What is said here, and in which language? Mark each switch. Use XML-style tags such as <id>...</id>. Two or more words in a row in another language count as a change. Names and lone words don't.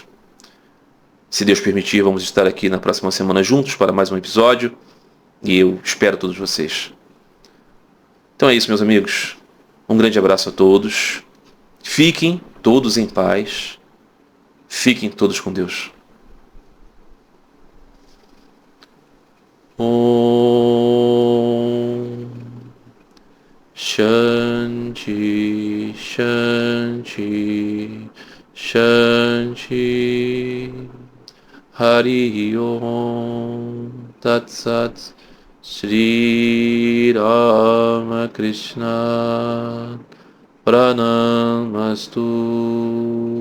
<pt>Se Deus permitir, vamos estar aqui na próxima semana juntos para mais um episódio. E eu espero todos vocês. Então é isso, meus amigos. Um grande abraço a todos. Fiquem todos em paz. Fiquem todos com Deus.</pt> <sa>Om Shanti Shanti Shanti Hari Om Tat Sat Sri Ramakrishna Pranamastu.</sa>